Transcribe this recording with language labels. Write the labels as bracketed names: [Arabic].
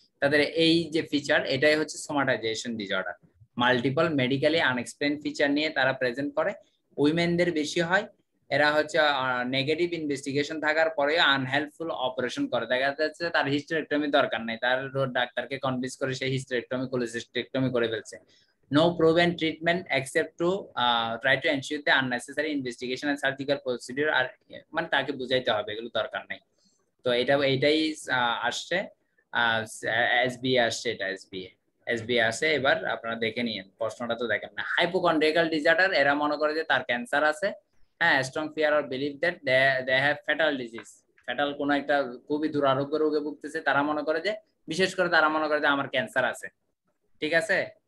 [Bangla] তাদের এই যে ফিচার, এটাই হচ্ছে সোমাটাইজেশন disorder, multiple medically unexplained feature নিয়ে তারা প্রেজেন্ট করে। উইমেনদের বেশি হয়, এরা হচ্ছে নেগেটিভ ইনভেস্টিগেশন থাকার পরেও আনহেল্পফুল অপারেশন করে, দেখা যাচ্ছে তার হিস্টেরেক্টমি দরকার নাই, তার ডাক্তারকে কনভিন্স করে সেই হিস্টেরেক্টমি কোলেসিস্টেক্টমি করে ফেলছে। [English] no proven treatment except to try to ensure the unnecessary investigation and surgical procedure [Bangla] আর মানে তাকে বুঝাইতে হবে এগুলো দরকার নাই। তো এইটাই আসছে এসবিএ আসছে, এটা এসবিএ আসে। এবার আপনারা দেখে নিন, প্রশ্নটা তো দেখেন না। হাইপোকন্ড্রিয়াল ডিসঅর্ডার, এরা মনে করে যে তার ক্যান্সার আছে, হ্যাঁ, [English] strong fear or believe that they have fatal disease, [Bangla] fatal কোন একটা খুবই দুরারোগ্য রোগে ভুগতেছে, তারা মনে করে যে, বিশেষ করে তারা মনে করে যে আমার ক্যান্সার আছে, ঠিক আছে।